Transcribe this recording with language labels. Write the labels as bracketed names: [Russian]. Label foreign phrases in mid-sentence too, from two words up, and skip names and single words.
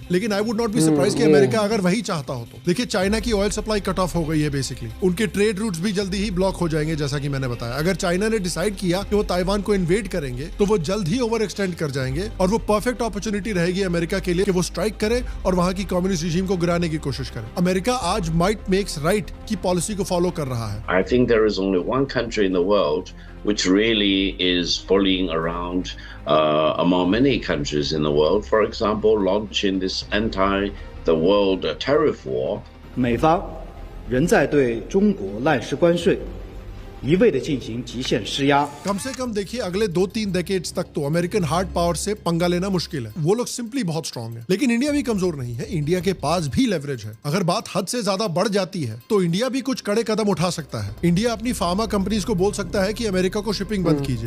[Hindi] लेकिन [English] I would not be surprise [Hindi] कि अमेरिका अगर वही चाहता हो तो। देखिए चाइना की ऑयल सप्लाई [English] cut off [Hindi] हो गई है, बेसिकली उनके [English] trade routes [Hindi] भी जल्दी ही ब्लॉक हो जाएंगे। जैसा कि मैंने बताया, अगर चाइना ने डिसाइड किया कि वो ताइवान को इन्वेड करेंगे तो वो जल्द ही [English] over extend [Hindi] कर जाएंगे और वो [English] perfect opportunity [Hindi] रहेगी अमेरिका के लिए कि वो स्ट्राइक करे और वहां की [English] communist regime [Hindi] को गिराने की कोशिश करे। अमेरिका आज [English] might makes right [Hindi] की पॉलिसी को फॉलो कर रहा है। [English] I think there is only one country in the world which really is following around among many countries in the world. For example, launching this the world tariff war. [Chinese] 美方仍在对中国滥施关税，一味的进行极限施压。 [Hindi] कम से कम देखिए अगले 2-3 डेकेड्स तक तो [English] American hard power [Hindi] से पंगा लेना मुश्किल है। वो लोग सिंपली बहुत स्ट्रांग है। लेकिन इंडिया भी कमजोर नहीं है, इंडिया के पास भी लेवरेज है। अगर बात हद से ज्यादा बढ़ जाती है तो इंडिया भी कुछ कड़े कदम उठा सकता है। इंडिया अपनी [English] pharma companies [Hindi] को बोल सकता है कि अमेरिका को शिपिंग बंद कीजिए।